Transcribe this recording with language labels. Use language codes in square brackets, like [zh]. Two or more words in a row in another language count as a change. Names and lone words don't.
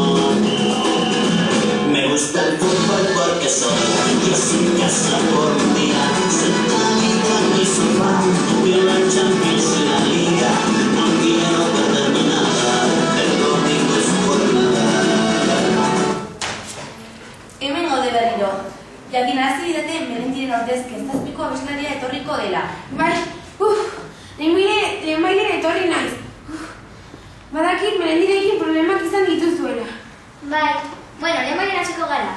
[es] Me gusta el fútbol porque soy yo sin casa por un día. Sentadita en mi sofá, veo la Champions y la Liga. No quiero perderme nada, el domingo es jornada. [eu] Hemen gaude berriro. Jakinarazi didate Melendiren ordez kezazpiko abeslaria etorriko dela. Bai, lehenbailen etorri naiz. Badakit Melendirekin problemak izan dituzuela. Bai, lehenbailen hasiko gara.